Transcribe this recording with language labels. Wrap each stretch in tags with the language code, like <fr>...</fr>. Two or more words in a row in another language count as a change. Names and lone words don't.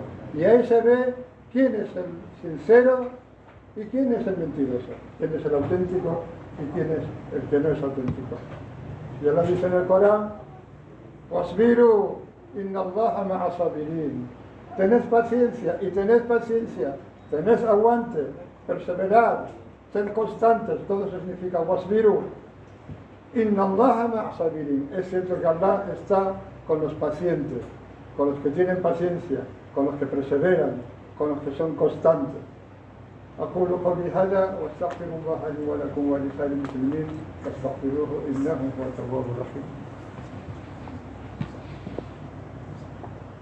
<es>Y ahí se ve quién es el sincero y quién es el mentiroso, quién es el auténtico y quién es el que no es auténtico. Y Allah dice en el Corán:</es> <ar>واصبروا إن الله مع الصابرين.</ar> <es>Tened paciencia, tened aguante, perseverad, sed constantes. Todo eso significa wasbiru.</es> <ar>إن الله مع الصابرين.</ar> <es>Es cierto que Allah está con los pacientes, con los que tienen paciencia, con los que perseveran, con los que son constantes.</es> <ar>أقول قولي هذا وأستغفر الله لي ولكم ولسائر المسلمين فاستغفروه إنه هو التواب الرحيم.</ar>